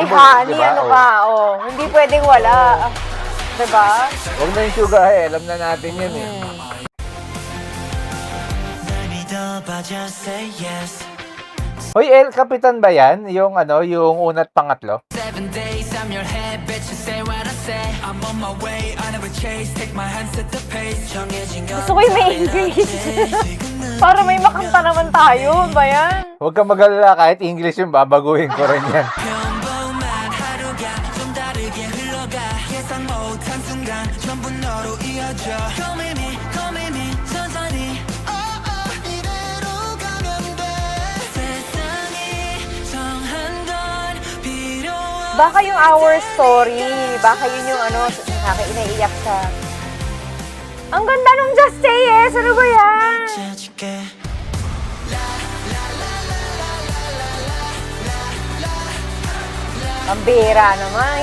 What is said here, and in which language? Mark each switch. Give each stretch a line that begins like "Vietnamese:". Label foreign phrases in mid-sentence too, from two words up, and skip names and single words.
Filipino: Si Honey, diba? Hindi pwedeng wala. Diba? Huwag na yung Sugar High, alam na natin yun eh. Hoy, El Capitan ba yan? Yung yung unat pangatlo?
English: 7 days, I'm your head, bitch, you say what I say. I'm on my way, I never chase. Take my hand, set the pace.
Korean: 정해진 건
Filipino: Gusto ko yung may English. Para may makanta naman tayo. Ba yan? Huwag kang mag-alala, kahit English yung babaguhin ko rin yan.
Korean: 평범한 하루가 좀 다르게 흘러가 예상 못한 순간 전부 너로 이어져
English: Come with me,
Korean: 천천히 이대로 가면 돼 세상이 정한 건 필요 없어
Filipino: Baka yung Our Story. Baka yun yung inaiyak sa... Ang ganda nung Just Say Yes. Ano ba yan?
Korean: 찾을게
Filipino: Ang bihira naman.